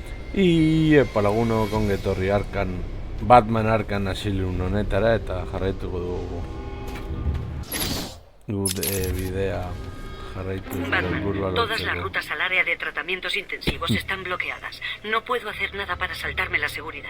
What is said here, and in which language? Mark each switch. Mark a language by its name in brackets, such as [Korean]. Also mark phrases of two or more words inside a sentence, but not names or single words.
[Basque] Epa lagunok ongi etorri Arkan, Batman Arkan asilun honetara eta jarraituko dugu bidea jarraitu [Spanish] Batman, todas las rutas al área de tratamientos intensivos están bloqueadas. No puedo hacer nada para saltarme la seguridad.